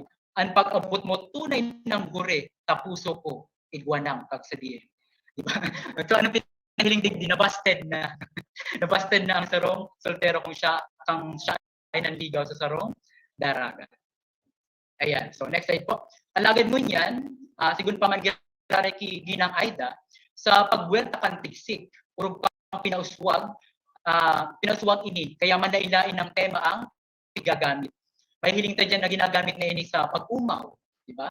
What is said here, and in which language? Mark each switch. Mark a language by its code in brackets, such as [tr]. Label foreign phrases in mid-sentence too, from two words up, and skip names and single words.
[bik] Ang pag-abot mo tunay ng gure, tapuso ko, igwanang kagsadiin. Di ba? So ano pinahiling digdi, nabasted na. Nabasted na ang sarong soltero kung siya ay nanligaw sa sarong daraga. Ayan. [en] So next slide po. [bik] Alagad mo niyan, sigun pa man ki ginang Aida, sa pagwerta kan tiksik, urog pang pinauswag ini, kaya manailain ng tema ang pigagamit. May hiling tayo dyan na ginagamit na ini sa pag-umaw, di ba?